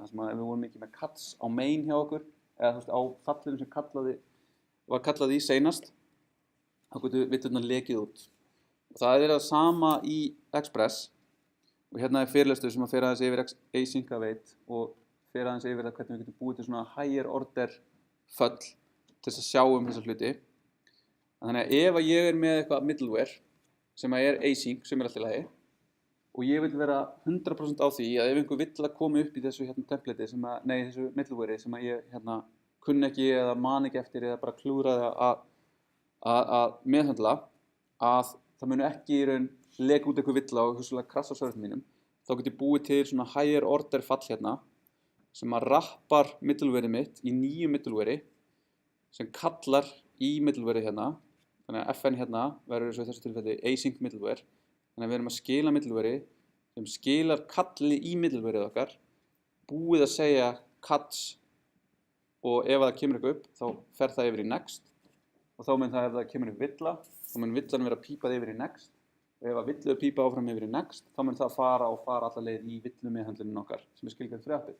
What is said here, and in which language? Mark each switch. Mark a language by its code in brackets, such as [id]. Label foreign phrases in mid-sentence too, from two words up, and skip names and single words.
[is] Þess að ef við vorum ekki með cuts á main hjá okkur, eða á fallinu sem var kallað í seinast, þá getur villurnar lekið út. Og það er það sama í Express, og hérna er fyrirlestur sem að fer aðeins yfir [en] async await [is] og fer aðeins yfir það hvernig við getum búið til svona [en] higher order [is] föll til þess að sjá þessa hluti. Þannig að ef ég er með eitthvað middleware sem er async, sem er alltaf í lagi og ég vil vera 100% á því að ef einhver vill að koma upp í þessu template þessu middleware sem að ég kunni ekki eða man ekki eftir eða bara klúðraði að meðhöndla að það muni ekki í raun leka út eitthvað villa og hugsanlega krassa á serverinn mínum, þá get ég búið til svona [en] higher order [is] fall hérna sem að rappar middleware mitt í nýju middleware sem kallar í middleware hérna. Þannig að FN hérna verður eins og í þessu tilfelli [en] async middleware. [is] Þannig að við erum að skila middleware sem skilar kalli í middleware okkar, búið að segja cuts og ef það kemur eitthvað upp þá fer það yfir í next og þá mun það ef það kemur upp villa, þá mun villan vera pípað yfir í next og ef að villu er pípað áfram yfir í next, þá mun það fara alla leið í villumeðhöndlunin okkar sem skilgreint fyrir appið.